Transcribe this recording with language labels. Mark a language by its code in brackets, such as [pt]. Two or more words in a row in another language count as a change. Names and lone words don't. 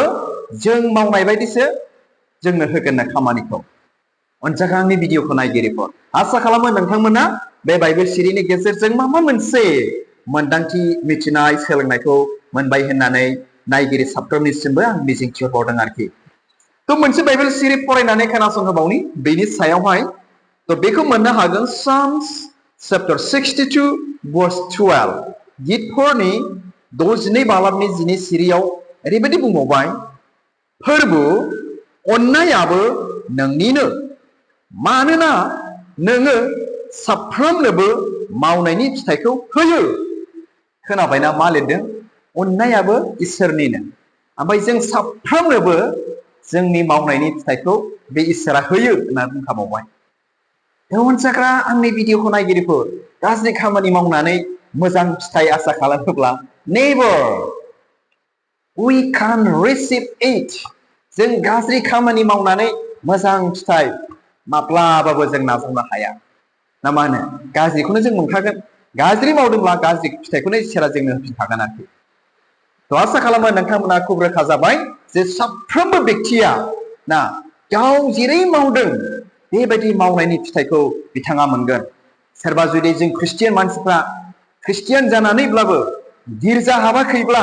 [brx] जों मावनाय बायदिसो जोंनो होगोन खामानिखौ अनजाग्रा आंनि भिडिअखौ नायगिरिफोर आसा खालामो नोंथांमोना बे बाइबेल सिरिनि गेजेरजों माबा मोनसे मोनदांथि मिथिनाय सोलोंनायखौ मोनबाय होननानै नायगिरि साफ्रोमनिसिमबो आं मिजिंथिहरदों आरोखि थ' मोनसे बाइबेल सिरि फरायनानै खोनासंहोबावनि बेनि सायावहाय थ' बेखौ मोननो हागोन [en] Psalms chapter 62 verse 12 [brx] गितफोरनि 62 बालाबनि 10 सिरियाव ओरैबायदि बुंबावबाय फोरबो अननायाबो नोंनिनो मानोना नोङो साफ्रोमनोबो मावनायनि फिथाइखौ होयो खोनाबायना मा लिरदों अननायाबो इसोरनिनो ओमफ्राय जों साफ्रोमनोबो जोंनि मावनायनि फिथाइखौ बे इसोरा होयो होनना बुंखाबावबाय अनजाग्रा आंनि भिडिअखौ नायगिरिफोर गाज्रि खामानि मावनानै मोजां फिथाइ आसा खालामोब्ला नेभार [en] we can receive it [brx] जों गाज्रि खामानि मावनानै मोजां फिथाइ माब्लाबाबो जों नाजावनो हाया ना मा होनो गाज्रिखौनो जों मोनखागोन गाज्रि मावदोंब्ला गाज्रि फिथाइखौनो इसोरा जोंनो होफिनखागोन आरोखि थ' आसा खालामो नोंथांमोना खुब रोखा जाबाय जे साफ्रोमबो बेक्तिया ना गाव जेरै मावदों बेबायदि मावनायनि फिथाइखौ बिथाङा मोनगोन सोरबा जुदि जों ख्रिस्टियान मानसिफ्रा ख्रिस्टियान जानानैब्लाबो गिर्जा हाबाखैब्ला